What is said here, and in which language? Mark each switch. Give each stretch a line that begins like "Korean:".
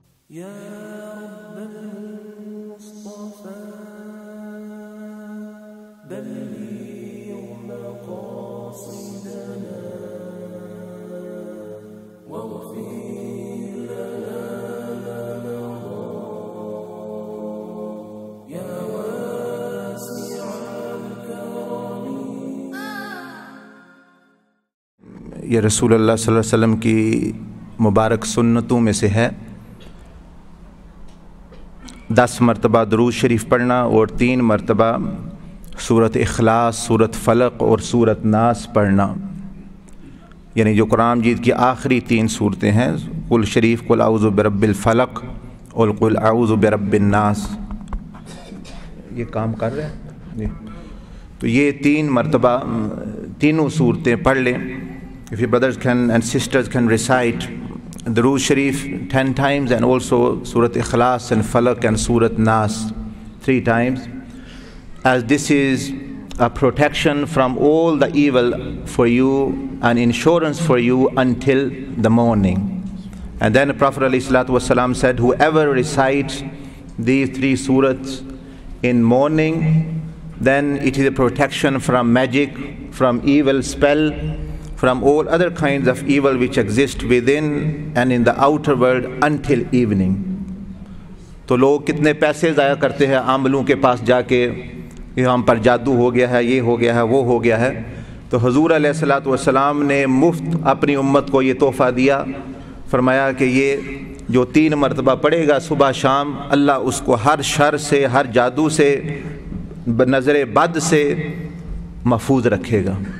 Arabic: يا رب المصطفى بلغ مقاصدنا واغفر لنا ما مضى يا واسع الكرم.
Urdu: یہ رسول اللہ صلی اللہ علیہ وسلم کی مبارک سنتوں میں سے ہے 10 مرتبہ درود شریف پڑھنا اور 3 مرتبہ سورۃ اخلاص، سورۃ فلق اور سورۃ ناس پڑھنا، یعنی جو قرآن مجید کی آخری 3 صورتیں ہیں، قل شریف،
Arabic: قل اعوذ برب الفلق
Urdu: اور
Arabic: قل اعوذ برب الناس.
Urdu: یہ کام کر رہے ہیں جی. تو یہ 3 مرتبہ تینوں صورتیں پڑھ لیں.
English: If your brothers and sisters can recite Durood Sharif 10 times and also Surat Ikhlas and Falaq and Surat Nas 3 times, as this is a protection from all the evil for you and insurance for you until the morning. And then Prophet ﷺ said, whoever recites these 3 surahs in morning, then it is a protection from magic, from evil spell, from all other kinds of evil which exist within and in the outer world until evening.
Urdu: تو لوگ کتنے پیسے ضائع کرتے ہیں عاملوں کے پاس جا کے کہ ہم پر جادو ہو گیا ہے، یہ ہو گیا ہے، وہ ہو گیا ہے. تو حضور علیہ الصلوۃ والسلام نے مفت اپنی امت کو یہ تحفہ دیا، فرمایا کہ یہ جو 3 مرتبہ پڑھے گا صبح شام، اللہ اس کو ہر شر سے، ہر جادو سے، نظر بد سے محفوظ رکھے گا.